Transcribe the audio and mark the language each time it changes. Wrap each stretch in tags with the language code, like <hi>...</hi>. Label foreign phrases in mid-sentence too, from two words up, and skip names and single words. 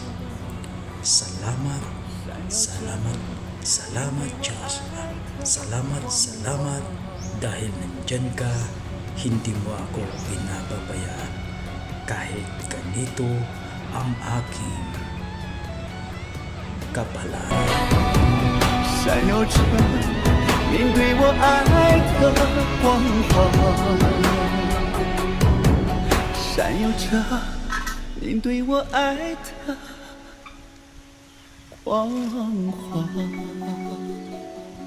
<tl>Salamat, salamat, salamat Diyos. Salamat, salamat dahil nandyan ka, hindi mo ako pinababayaan. Kahit ganito ang aking kapalaran.</tl> <zh>闪耀着您对我爱的光芒，闪耀着您对我爱的光芒。</zh>